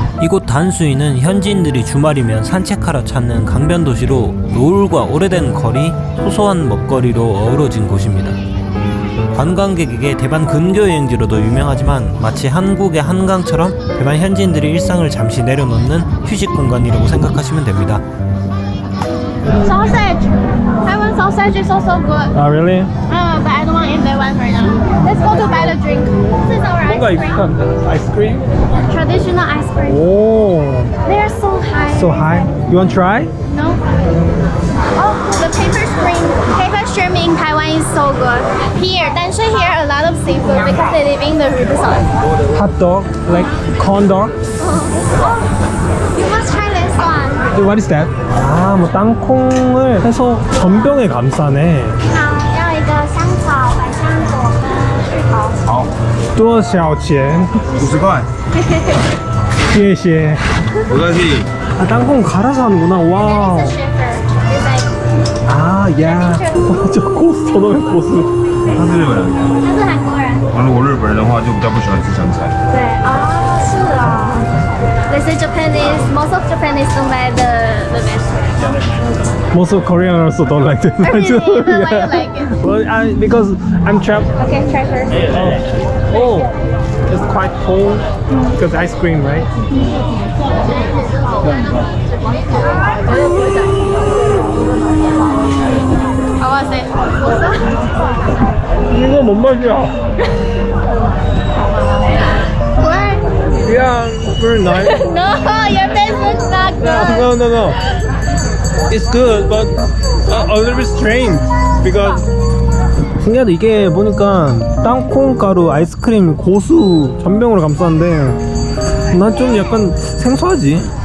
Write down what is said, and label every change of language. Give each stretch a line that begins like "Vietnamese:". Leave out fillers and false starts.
Korean: 이곳 단수이는 현지인들이 주말이면 산책하러 찾는 강변 도시로 노을과 오래된 거리, 소소한 먹거리로 어우러진 곳입니다. 관광객에게 대만 근교 여행지로도 유명하지만 마치 한국의 한강처럼 대만 현지인들이 일상을 잠시 내려놓는 휴식 공간이라고 생각하시면 됩니다.
English: Sausage. Taiwan sausage is also good. 아, really? But I don't want to eat that one right now. Let's go to buy the drink. This is our ice
Korean: 뭔가
English: cream.
Korean: 익숙한데? 아이스크림?
English: Traditional ice cream. 오, They're so high. so high. You want to try? No. Oh, the paper shrimp. Paper shrimp in Taiwan is so good. Here, Danshui here a lot of seafood because they live in the river side. Hot dog, like corn dog. You must try this one. What is that?
Korean: 아, 뭐 땅콩을 해서 전병에 감싸네.
Chinese: 要一个香草、百香果跟芋头。多少钱 50块，谢谢。不客气。
Korean: 아, 땅콩 갈아서 하는구나. 와우.
English: It's a sugar. It's like
Korean: 아, 야. 저 고수, 저놈의 고수.
Chinese: 他是日本人，他是韩国人。如果日本人的话就比较不喜欢吃香菜。对啊，是啊。
English: They say Japanese, most of Japanese don't like the vegetables. Most of Korean also don't like this. I really even why you like it. Well, because I'm trapped. Okay, try first. Oh, it's quite cold because ice cream, right? How was it?
Korean: 이거 뭔 맛이야?
English: What? Yeah, very nice. No, your face looks not good. No. It's good, but a little bit strange because.
Korean: 신기하다. 이게 보니까 땅콩가루 아이스크림 고수 전병으로 감쌌는데 난 좀 약간 생소하지.